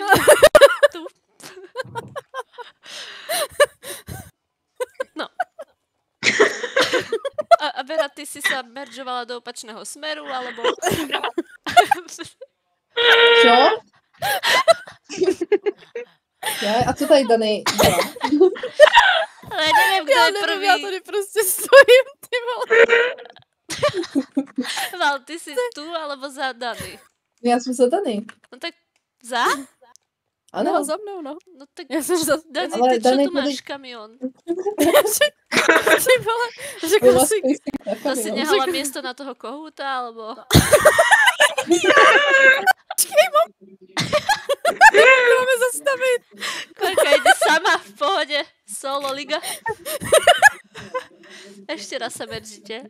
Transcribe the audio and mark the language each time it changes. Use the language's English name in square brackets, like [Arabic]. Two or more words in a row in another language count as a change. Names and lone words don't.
[Slovak] Tu. No. A Vera, ty si sa meržovala do opačného smeru, alebo... Čo? Ja, [Czech] a co tady Dany dělá? [Slovak] Ale neviem, kto [Czech] Já je nevím, [Slovak] prvý. [Czech] já tady prostě stojím, ty vole. [Slovak] Val, ty si tu, alebo za Dany? [Czech] Já jsem za Dany. No tak za? Ano. No, za mnou, no. No tak Já jsem za... Dani, Ale [Slovak] ty čo Dani tu [Czech] tady- [Slovak] máš kamión? [Czech] Ty vole, řekla si... [Slovak] To si nehala miesto na toho kohúta, alebo... [Czech] Máme zastavit. [Slovak] Klarka ide sama, v pohode, solo liga. Ešte raz sa meržite.